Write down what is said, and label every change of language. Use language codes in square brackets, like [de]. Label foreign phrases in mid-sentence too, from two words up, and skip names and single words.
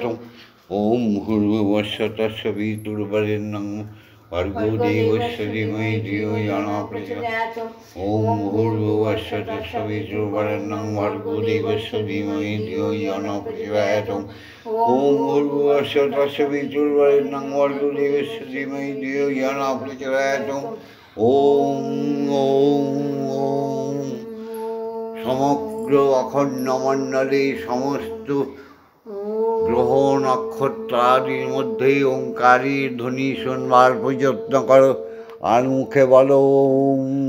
[sa] ওম ভূর্ভুবস্য তৎসবিতুর্বরেণ্যং ভর্গো দেবস্য ধীমহি ধিয়ো ইয়ো নঃ প্রচোদয়াৎ। ওম ভূর্ভুবস্য তৎসবিতুর্বরেণ্যং ভর্গো দেবস্য ধীমহি ধিয়ো ইয়ো নঃ প্রচোদয়াৎ। ওম ভূর্ভুবস্য তৎসবিতুর্বরেণ্যং ভর্গো দেবস্য ধীমহি ধিয়ো ইয়ো নঃ প্রচোদয়াৎ। [bn] ওম সমগ্র অখণ্ড মণ্ডলে সমস্ত গ্রহ নক্ষত্রাদির মধ্যে ওঙ্কারের ধ্বনি শুনবার প্রযত্ন করো, আর মুখে বলো ওম।